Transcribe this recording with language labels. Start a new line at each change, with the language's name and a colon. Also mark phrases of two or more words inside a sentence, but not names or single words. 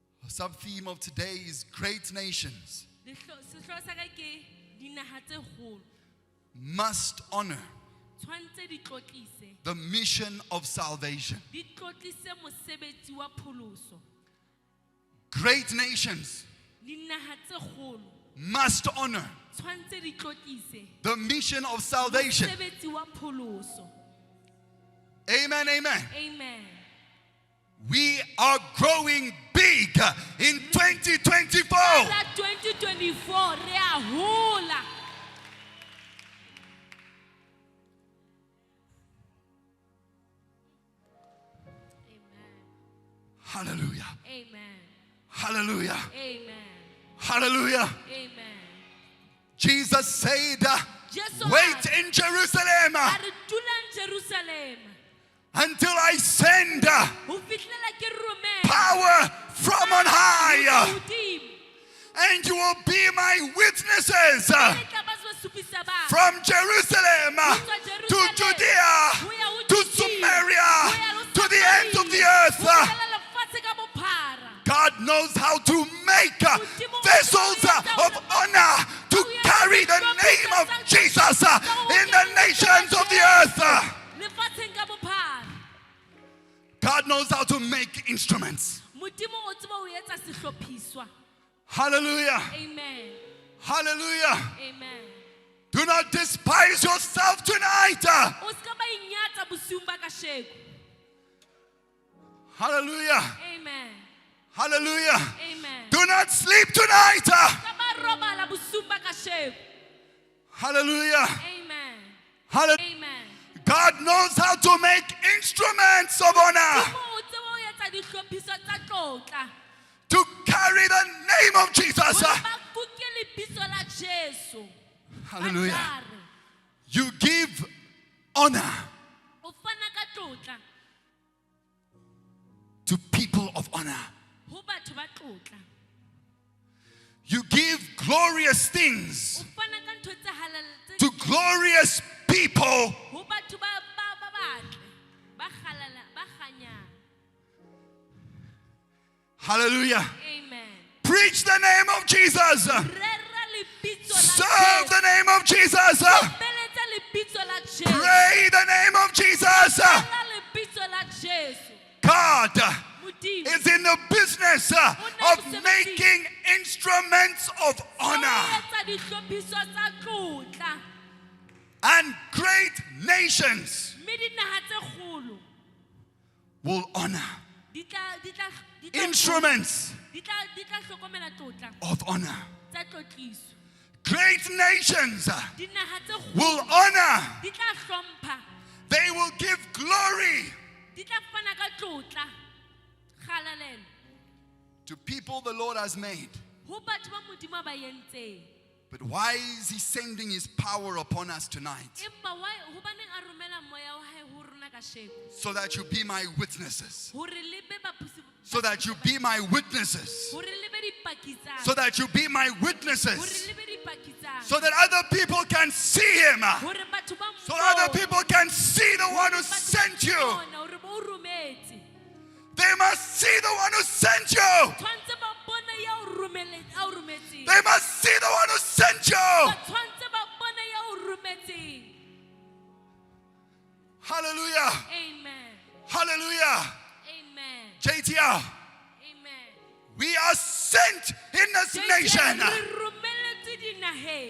English: sub theme of today is great nations
Southern Sotho: Sehloho sa ka ke dinaha tse kgolo
English: must honor
Southern Sotho: tshwantse di tlotlise
English: the mission of salvation.
Southern Sotho: di tlotlise mosebetsi wa pholoso.
English: Great nations
Southern Sotho: Dinaha tse kgolo
English: must honor
Southern Sotho: tshwantse di tlotlise
English: the mission of salvation.
Southern Sotho: mosebetsi wa pholoso.
English: Amen, amen. Amen. We are growing big in 2024.
Southern Sotho: La 2024 re a hola.
English: Hallelujah. Amen. Hallelujah. Amen. Hallelujah. Amen. Jesus said,
Southern Sotho: Jesu
English: wait in Jerusalem
Southern Sotho: a re dula in Jerusalem
English: until I send
Southern Sotho: ho fihlela ke romela
English: power from on high.
Southern Sotho: hodimo.
English: And you will be my witnesses
Southern Sotho: Le tla ba supisa ba
English: from Jerusalem to Judea to Samaria to the ends of the earth.
Southern Sotho: lefatshe ka bophara.
English: God knows how to make vessels of honor to carry the name of Jesus in the nations of the earth.
Southern Sotho: Lefatsheng ka bophara.
English: God knows how to make instruments.
Southern Sotho: Modimo o tseba ho etsa sehlophiswa.
English: Hallelujah. Amen. Hallelujah. Amen. Do not despise yourself tonight.
Southern Sotho: O ska ba inyatsa bosiung ba kasheko.
English: Hallelujah. Amen. Hallelujah. Amen. Do not sleep tonight.
Southern Sotho: Ska ba robala bosiung ba kasheko.
English: Hallelujah. Amen. Hallelujah. Amen. God knows how to make instruments of honor
Southern Sotho: Modimo o tseba ho etsa dihlophiso tsa tlotla.
English: to carry the name of Jesus.
Southern Sotho: Hore ba kuke lebitso la Jesu.
English: Hallelujah.
Southern Sotho: Ba tlare.
English: You give honor
Southern Sotho: O fana ka tlotla
English: to people of honor.
Southern Sotho: ho batho ba tlotla.
English: You give glorious things
Southern Sotho: O fana ka ntho tse halal
English: to glorious people.
Southern Sotho: ho batho ba batle ba khalala ba kganyang.
English: Hallelujah. Amen. Preach the name of Jesus.
Southern Sotho: Rera lebitso la
English: Serve the name of Jesus.
Southern Sotho: Beletsa lebitso la Jesu.
English: Pray the name of Jesus.
Southern Sotho: Rera lebitso la Jesu.
English: God
Southern Sotho: Modimo
English: is in the business of making instruments of honor.
Southern Sotho: o etsa dihlophiso tsa tlotla.
English: And great nations
Southern Sotho: Mme dinaha tse kgolo
English: will honor
Southern Sotho: di tla
English: instruments
Southern Sotho: di tla hlokomela tlotla
English: of honor.
Southern Sotho: tsa tlotliso.
English: Great nations
Southern Sotho: Dinaha tse
English: will
Southern Sotho: kgolo
English: honor.
Southern Sotho: di tla hlompha,
English: They will give glory
Southern Sotho: di tla fana ka tlotla. Kgalalelo
English: to people the Lord has made.
Southern Sotho: ho batho ba Modimo a ba yentseng.
English: But why is He sending His power upon us tonight?
Southern Sotho: Empa hobaneng a romela moya wa hae ho rona kasheko?
English: So that you be my witnesses.
Southern Sotho: Hore le be baphusi-
English: So that you be my witnesses.
Southern Sotho: hore le be dipaki tsa-
English: So that you be my
Southern Sotho: hore
English: witnesses.
Southern Sotho: le be dipaki tsa-
English: So that other people can see Him.
Southern Sotho: hore batho ba
English: So that other
Southern Sotho: mmona,
English: people can see the one who
Southern Sotho: batho ba
English: sent you.
Southern Sotho: mmona hore ba o rometse.
English: They must see the one who sent you.
Southern Sotho: Tshwantse ba bone ya o rometseng.
English: They must see the one who sent you.
Southern Sotho: Ba tshwantse ba bone ya o rometseng.
English: Hallelujah. Amen. Hallelujah. Amen. JTR, Amen. we are sent in this nation.
Southern Sotho: Re romelletswe dinaheng.